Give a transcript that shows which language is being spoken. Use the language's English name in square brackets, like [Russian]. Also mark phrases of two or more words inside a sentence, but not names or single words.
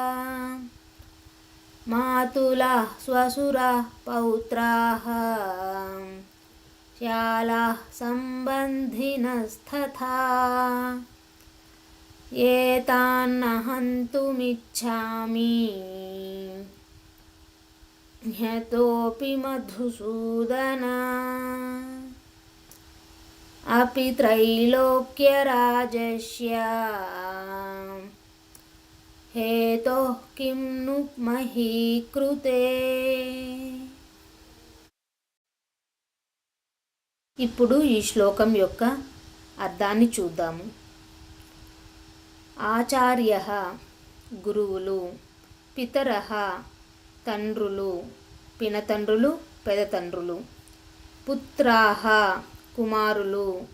[Sanskrit] మాతులః శ్వశురః పౌత్రాః శ్యాలాః సంబంధినస్తథా ఏతాన్న హन्तुमिच्छामि ह्यतोऽपि मधुसूदन अपि त्रैलोक्यराजस्य हेतोः किं नु मही कृते. [Telugu] ఇప్పుడు ఈ శ్లోకం యొక్క అర్థాన్ని చూద్దాము. ఆచార్యః గురువులు, పితరః తండ్రులు, పినతండ్రులు, పెదతండ్రులు, పుత్రాః కుమారులు,